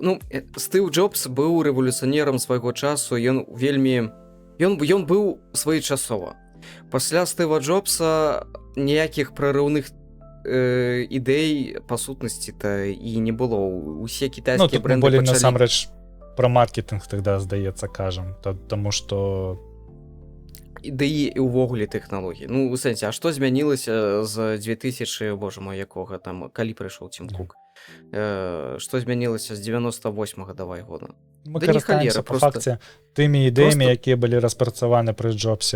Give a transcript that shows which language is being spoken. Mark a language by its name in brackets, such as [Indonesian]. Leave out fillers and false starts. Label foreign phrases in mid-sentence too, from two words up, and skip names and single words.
[Belarusian] Ну, Стыў Джобс быў рэвалюцыянерам свайго часу, ён быў своечасова. Пасля Стыва Джобса ніякіх прарыўных ідэй па сутнасці-то і не было. Усе кітайскія брэнды пачалі... насамрэч, [Russian] про маркетинг тогда, [Belarusian] здаецца, кажам, таму што ідэі і ўвогуле тэхналогіі. Ну, у сэнсе, а што змянілася з 2000, боже мой, якога там, калі прыйшоў Тім Кук? Што змянілася з 98-го давай года? Мы карыстаемся па факце тымі ідэямі, якія былі распрацаваны пры Джобсе.